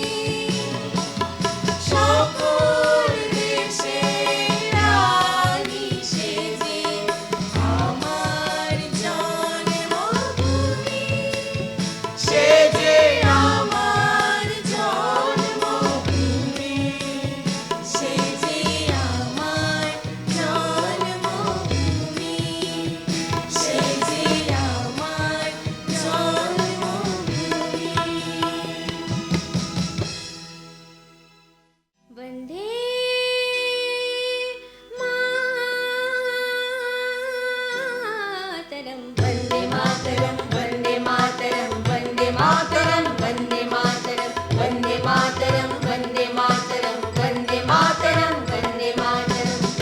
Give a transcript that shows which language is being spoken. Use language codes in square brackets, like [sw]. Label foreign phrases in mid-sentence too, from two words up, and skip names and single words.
[bn] সকল দেশের রানী সেজে আমার জন্মভূমি সে যে আমার জন্মভূমি সে যে আমার জন্মভূমি সে যে আমার [sa] জন্মভূমি वन्दे मातरम् वन्दे मातरम् वन्दे मातरम् वन्दे मातरम् वन्दे मातरम् वन्दे मातरम् वन्दे मातरम् वन्दे मातरम् वन्दे मातरम्